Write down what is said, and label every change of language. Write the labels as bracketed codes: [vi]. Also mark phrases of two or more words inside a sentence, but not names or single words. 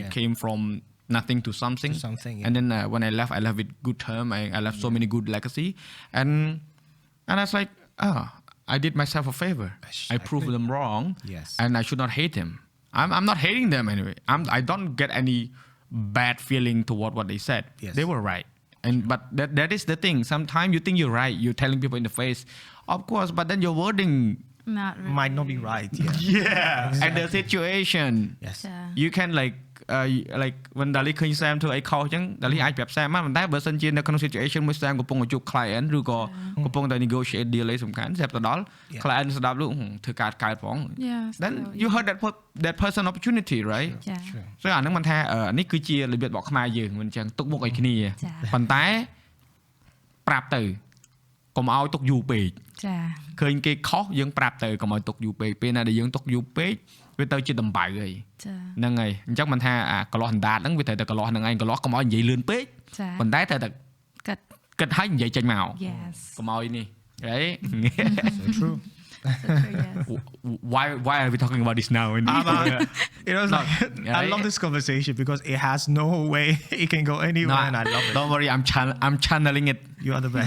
[en] came from nothing to something and then when I left with good term I left so many good legacy and I was like I did myself a favor I proved them wrong and I should not hate them I'm not hating them anyway I don't get any bad feeling toward what they said they were right and but that is the thing sometimes you think you're right you're telling people in the face of course but then your wording might not be right exactly. and the situation you can like when [km] Dalis ឃើញ Sam ធ្វើអីខុសអញ្ចឹង Dalis អាចប្រាប់ Sam បានតែបើសិនជានៅក្នុង situation មួយ Sam កំពុងជួប client ឬក៏កំ ពុងតែ [en] negotiate deal [km] អីសំខាន់ Sam ទៅដល់ client ស្ដាប់លោកធ្វើការកើតផង [en] then you heard that person opportunity right so [km] អាហ្នឹងមិនថានេះគឺជារបៀបរបស់ខ្មែរយើងមិនអញ្ចឹងទុកមុខឲ្យគ្នាប៉ុន្តែប្រាប់ទៅកុំឲ្យទុកយូរពេកឃើញគេខុសយើងប្រាប់ទៅកុំឲ្យទុកយូរពេកពេលណាដែលយើងទុកយូរពេកវាទៅជាដំបៅហើយហ្នឹងហើយអញ្ចឹងមិនថាកន្លោះអណ្ដាតហ្នឹងវាត្រូវតែកន្លោះហ្នឹងឯងកន្លោះកុំឲ្យនិយាយលឿនពេកប៉ុន្តែត្រូវតែគិតឲ្យនិយាយចេញមកកុំឲ្យនេះ right [en] so true Why are we talking about this now? It was like, I love this conversation because it has no way it can go anywhere, and I love it. Don't worry, I'm channeling it. You are the best.